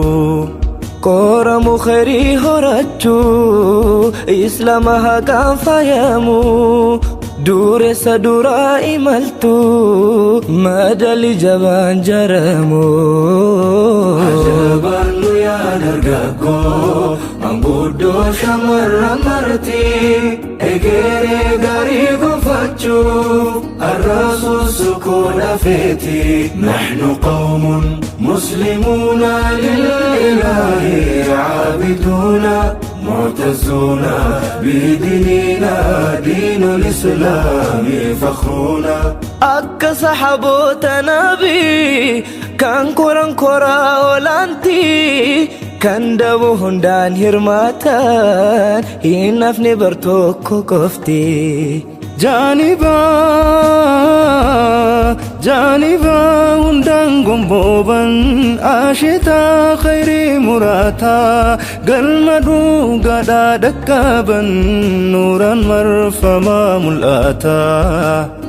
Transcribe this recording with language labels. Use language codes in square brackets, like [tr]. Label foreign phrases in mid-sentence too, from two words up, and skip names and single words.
[om] koramu khairii horachuu islaama haqaan faayamu dureessa duraa imaltu madali jabaan jaramu ajabaan nu yaa dargaggoo manguddoo shamarran marti egeree gaarii gonfachuu arraasuu sukuudha feeti [ar] نحن قوم مسلمون لله عابدون معتزون بديننا دين الإسلام فخرنا [om] akka saxaboota nabii kan koran koraa olaantii kan dabu hundaan hirmaatan hin hafne bar tokko qofti جانبا hundaan gombooban asheetaa khayrii muraataa galma dhugaadhaa dhaqqaban nuuraan marfamaa mul'ataa